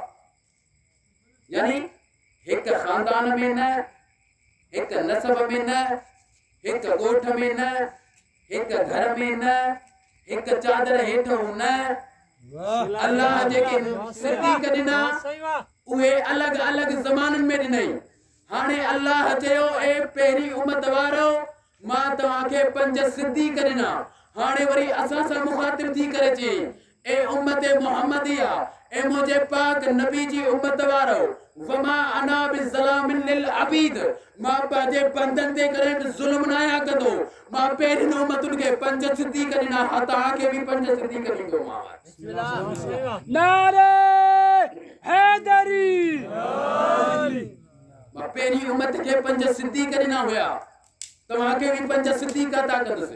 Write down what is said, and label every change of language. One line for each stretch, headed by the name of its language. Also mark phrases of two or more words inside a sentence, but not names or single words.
Sindhi: यानी हिकु ख़ानदान में न, हिकु नसब में न, हिकु ॻोठ में न, हिकु घर में न, हिकु चादर हेठि न, अल्लाह जेके सिद्दीक ॾिना उहे अलॻि अलॻि ज़माननि में ॾिनई। हाणे अल्लाह चयो ए पहिरीं उम्मत वारो मां तव्हांखे 5 सिद्दीक ॾिना। हाणे वरी असां सां मुखातिब थी करे चई ए उम्मत मुहम्मदिया, ए मुझे पाक नबी जी उम्मत वारो,
Arabic: وما أنا بظلام للعبيد,
Sindhi: मां पंहिंजे बंदनि ते करे ज़ुल्म न आहियां कंदो। मां पहिरीं उम्मतुनि खे 5 सिद्दीक ॾिना, तव्हांखे बि 5 सिद्दीक ॾींदोमांव। नारे हैदरी। मां पहिरीं उम्मत खे 5 सिद्दीक ॾिना हुया, तव्हांखे बि 5 सिद्दीक अता कंदुसि।